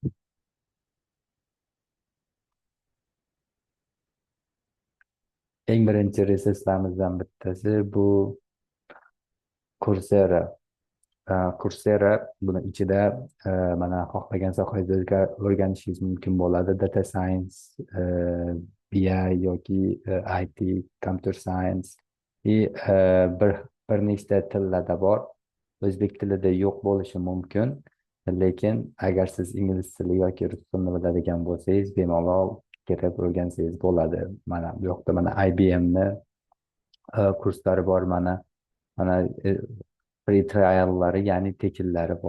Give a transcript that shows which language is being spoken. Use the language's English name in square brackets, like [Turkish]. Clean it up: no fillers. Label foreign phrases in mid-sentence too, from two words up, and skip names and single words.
[Uzbek] Eng birinchi resurslarimizdan bittasi bu Coursera. Coursera buni ichida mana xohlagan sohangizga o'rganishingiz mumkin bo'ladi. [English] Data science, [Uzbek] BI yoki IT, [English] computer science [Uzbek] bir nechta tillarda bor. O'zbek tilida yo'q bo'lishi mumkin, lekin agar siz ingliz tili yoki rus tilini biladigan bo'lsangiz, bemalol kirib o'rgansangiz bo'ladi. Mana bu yoqda mana IBMni kurslari bor, mana [English] free triallari, [Uzbek] ya'ni tekinlari bor.